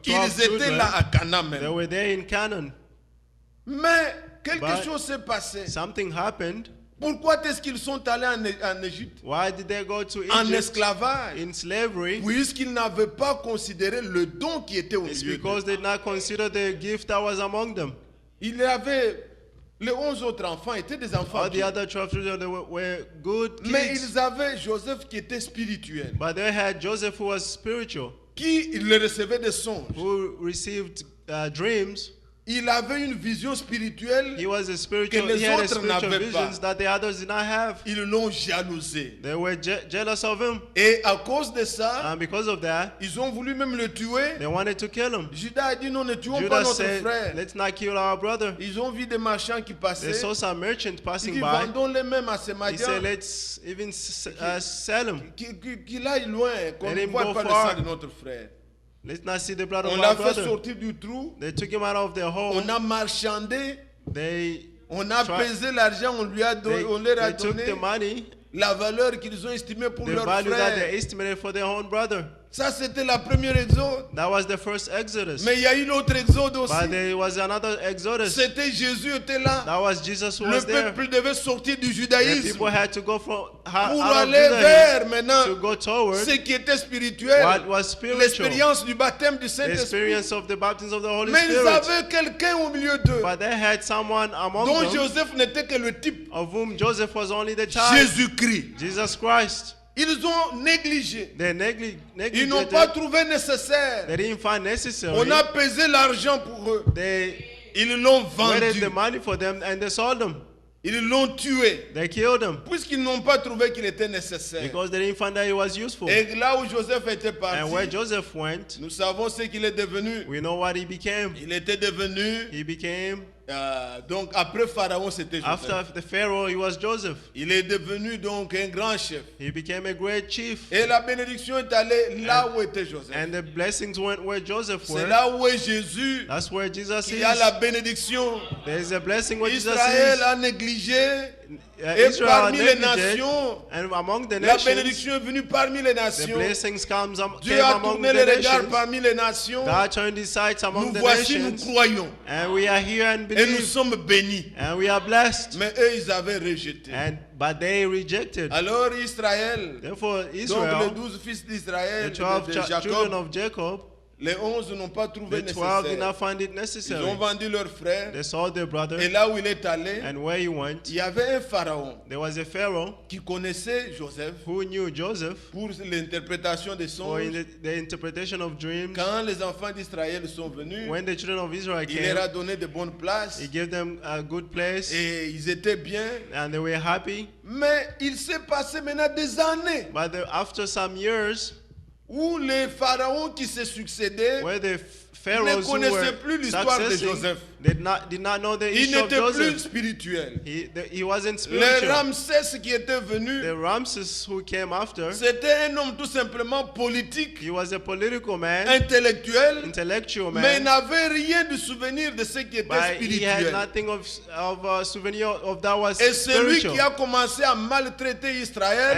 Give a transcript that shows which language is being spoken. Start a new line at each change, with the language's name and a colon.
French: Ils étaient
English: children.
French: là à Canaan
English: They
French: même.
English: were there in Canaan.
French: Mais quelque
English: But
French: chose s'est passé.
English: something happened.
French: Pourquoi est-ce qu'ils sont allés en Égypte
English: Why did they go to
French: en
English: Egypt
French: esclavage?
English: in slavery?
French: Puisqu'ils n'avaient pas considéré le don qui était au
English: It's
French: milieu
English: because
French: d'eux.
English: they did not consider the gift that was among them.
French: Il y avait les 11 autres enfants étaient des enfants.
English: All the
French: pieux.
English: other 12 children they were good
French: Mais
English: kids.
French: ils avaient Joseph qui était spirituel,
English: But they had Joseph who was spiritual,
French: qui il recevait des songes.
English: who received dreams.
French: il avait une vision spirituelle.
English: He was a spiritual.
French: les
English: He had a
French: autres
English: spiritual
French: n'avaient pas.
English: visions that the others did not have.
French: Ils l'ont jalousé.
English: They were jealous of him,
French: Et à cause de ça,
English: and because of that,
French: ils ont voulu même le tuer.
English: they wanted to kill him.
French: Judas a dit non, ne tuons pas
English: Judas
French: notre
English: said,
French: frère.
English: "Let's not kill our brother."
French: Ils ont vu des marchands qui
English: They
French: passaient.
English: saw some merchant
French: Il
English: passing
French: dit
English: by.
French: vendons-les même à ces
English: He said,
French: mendiants.
English: "Let's even sell him.
French: Qu'il aille loin, qu'on
English: Let
French: ne
English: him
French: voit
English: go
French: pas le
English: far.
French: sang de notre frère.
English: Let's not see the blood
French: On
English: of
French: l'a
English: our
French: fait
English: brother."
French: sortir du trou.
English: They took him out of their home.
French: On a marchandé.
English: They
French: On a pesé l'argent. On leur a
English: took
French: donné
English: the money,
French: la valeur qu'ils ont estimée pour
English: the
French: leur
English: value that
French: frère.
English: they estimated for their own brother.
French: Ça, c'était la première exode.
English: That was the first Exodus.
French: Mais il y a eu l'autre exode aussi.
English: But there was another Exodus.
French: C'était Jésus était là.
English: That was Jesus who
French: Le
English: was there.
French: peuple devait sortir du
English: The
French: judaïsme
English: people had to go from
French: pour
English: out of
French: aller
English: Judaism
French: vers maintenant
English: to go toward
French: ce qui était spirituel.
English: what was spiritual.
French: L'expérience du baptême du
English: The
French: Saint-Esprit.
English: experience of the baptism of the Holy
French: Mais ils
English: Spirit.
French: avaient quelqu'un au milieu d'eux
English: But they had someone among
French: dont
English: them
French: Joseph n'était que le type.
English: of whom Joseph was only the child.
French: Jésus-Christ.
English: Jesus Christ.
French: Ils ont négligé.
English: They
French: Ils n'ont pas
English: neglected.
French: trouvé nécessaire.
English: They didn't find necessary.
French: On a pesé l'argent pour eux.
English: They
French: Ils l'ont
English: waited
French: vendu.
English: the money for them and they sold them.
French: Ils l'ont tué.
English: They killed them
French: Puisqu'ils n'ont pas trouvé qu'il était nécessaire.
English: because they didn't find that it was useful.
French: Et là où Joseph était
English: And where
French: parti,
English: Joseph went,
French: nous savons ce qu'il est devenu.
English: we know what he became.
French: Il était devenu,
English: He became,
French: donc après Pharaon, c'était
English: after
French: Joseph.
English: the Pharaoh, he was Joseph.
French: Il est devenu donc un grand chef.
English: He became a great chief.
French: Et la bénédiction est allée là où était Joseph.
English: And the blessings went where Joseph
French: C'est
English: went.
French: là où est Jésus.
English: That's where Jesus
French: Il y a
English: is.
French: la bénédiction.
English: There's a blessing where Jesus
French: Israël
English: is.
French: a négligé. Et
English: Israel
French: parmi les
English: neglected,
French: nations,
English: and among the
French: la
English: nations,
French: bénédiction est venue parmi les
English: the
French: nations.
English: blessings came
French: Dieu a
English: among
French: tourné
English: the
French: les regards
English: nations.
French: parmi les nations.
English: God turned his sights among
French: Nous
English: the
French: voici, nous
English: nations,
French: croyons.
English: and we are here and
French: Et nous
English: believe,
French: sommes bénis.
English: and we are blessed.
French: Mais eux, ils avaient rejeté.
English: But they rejected.
French: Alors Israël,
English: Therefore,
French: donc les
English: Israel,
French: 12 fils
English: the
French: d'Israël,
English: 12
French: de
English: children
French: Jacob,
English: of Jacob,
French: les 11 n'ont pas trouvé
English: the 12 did not find it
French: Ils
English: necessary.
French: ont vendu leur frère.
English: They sold their brother,
French: Et là où il est allé,
English: and where he went,
French: il y avait un pharaon
English: there was a Pharaoh
French: qui connaissait Joseph
English: who knew Joseph
French: pour l'interprétation des
English: for
French: songes.
English: the interpretation of dreams.
French: Quand les enfants d'Israël sont venus,
English: When the children of Israel
French: il leur a
English: came,
French: donné de bonnes places
English: he gave them a good place,
French: et ils étaient bien.
English: and they were happy.
French: Mais il s'est passé maintenant des années
English: But after some years,
French: où les pharaons qui se succédaient
English: where the pharaohs who
French: connaissaient
English: were
French: plus l'histoire de
English: successing
French: Joseph.
English: did not know the
French: Ils
English: issue of
French: n'étaient plus
English: Joseph.
French: spirituels.
English: He wasn't
French: Les
English: spiritual.
French: Ramsès qui était venu,
English: The Ramses who came after,
French: c'était un homme tout simplement politique,
English: he was a political man,
French: intellectuel,
English: intellectual
French: mais il n'avait rien de souvenir de ce qui était
English: but he had
French: spirituel.
English: nothing of a souvenir of that was
French: Et celui
English: spiritual.
French: qui a commencé à maltraiter Israël,